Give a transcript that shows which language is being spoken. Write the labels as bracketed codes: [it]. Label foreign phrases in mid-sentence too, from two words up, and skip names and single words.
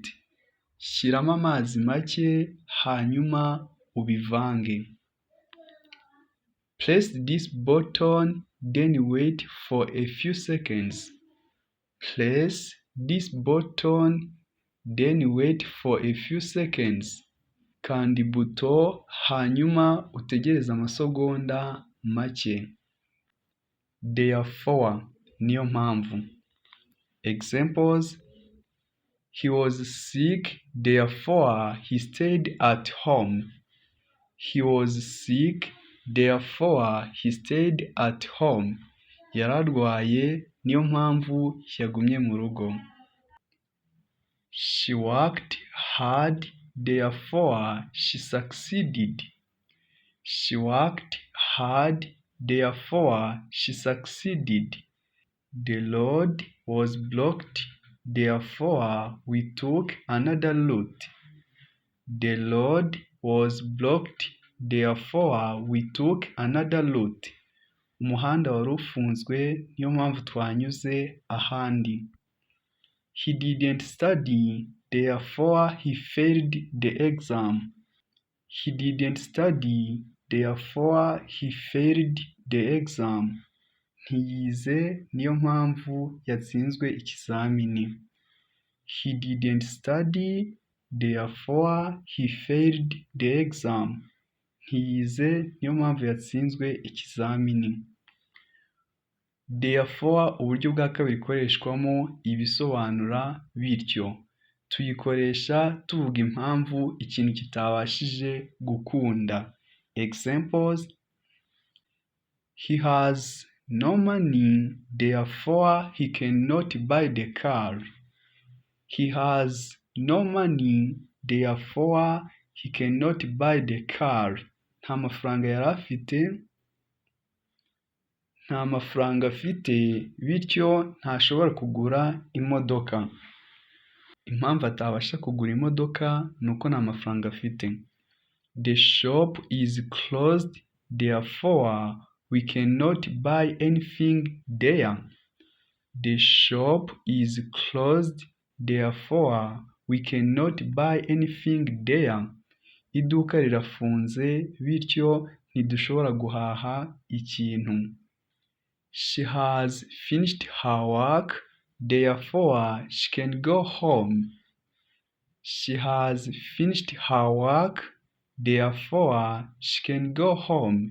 [rw] Shyiramo amazi make hanyuma ubivange. [en] Press this button, then wait for a few seconds. Press this button, then wait for a few seconds. [rw] Kanda buto hanyuma utegereze amasegonda make. Therefore, niyo mpamvu. [en] Examples: He was sick, therefore he stayed at home. He was sick, therefore he stayed at home. [rw] Yararwaye, niyo mpamvu yagumye mu rugo. [en] She worked hard, therefore she succeeded. She worked hard, therefore she succeeded. The road was blocked, therefore we took another route. The road was blocked, therefore we took another route. [rw] Umuhanda wari ufunzwe, niyo mpamvu twanyuze ahandi. [en] He didn't study, therefore he failed the exam. He didn't study, therefore he failed the exam. [rw] Ntiyize, niyo mpamvu yatsinzwe ikizamini. [en] He didn't study, therefore he failed the exam. [rw] Ntiyize, niyo mpamvu yatsinzwe ikizamini. Therefore, uburyo bwa kabiri ikoreshwamo ibisobanura bityo. Tuyikoresha tuvuga impamvu ikintu kitabashije gukunda. [en] Examples: He has no money, therefore he cannot buy the car. He has no money, therefore he cannot buy the car. [rw] Nta mafaranga afite, bityo ntashobora kugura imodoka. Impamvu atabasha kugura imodoka ni uko nta mafaranga afite. [en] The shop is closed, therefore we cannot buy anything there. The shop is closed, therefore we cannot buy anything there. [rw] Iduka rirafunze, bityo ntidushobora guhaha ikintu. [en] She has finished her work, therefore she can go home. She has finished her work, therefore she can go home.